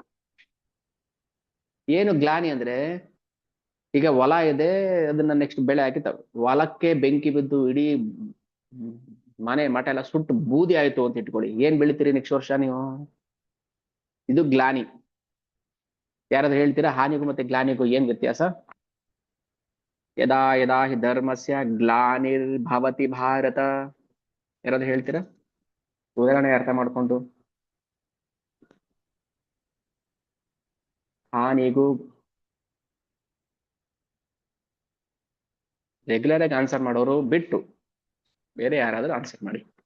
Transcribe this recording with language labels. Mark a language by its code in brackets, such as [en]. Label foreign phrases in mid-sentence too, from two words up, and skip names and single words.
[kn] ಏನು ಗ್ಲಾನಿ ಅಂದ್ರೆ, ಈಗ ಹೊಲ ಇದೆ, ಅದನ್ನ ನೆಕ್ಸ್ಟ್ ಬೆಳೆ ಹಾಕಿ ಹೊಲಕ್ಕೆ ಬೆಂಕಿ ಬಿದ್ದು ಇಡೀ ಮನೆ ಮಠ ಎಲ್ಲ ಸುಟ್ಟು ಬೂದಿ ಆಯ್ತು ಅಂತ ಇಟ್ಕೊಳ್ಳಿ, ಏನ್ ಬೆಳಿತೀರಿ ನೆಕ್ಸ್ಟ್ ವರ್ಷ ನೀವು? ಇದು ಗ್ಲಾನಿ. ಯಾರಾದ್ರೂ ಹೇಳ್ತೀರಾ ಹಾನಿಗೂ ಮತ್ತೆ ಗ್ಲಾನಿಗೂ ಏನ್ ವ್ಯತ್ಯಾಸ? [sa] ಯದಾ ಯದಾ ಹಿ ಧರ್ಮಸ್ಯ ಗ್ಲಾನಿರ್ಭವತಿ ಭಾರತ. [kn] ಯಾರಾದ್ರೂ ಹೇಳ್ತೀರಾ ಉದಾಹರಣೆ ಅರ್ಥ ಮಾಡ್ಕೊಂಡು? ಹಾನಿಗೂ ರೆಗ್ಯುಲರ್ ಆಗಿ ಆನ್ಸರ್ ಮಾಡೋರು ಬಿಟ್ಟು ಬೇರೆ ಯಾರಾದ್ರೂ ಆನ್ಸರ್ ಮಾಡಿ.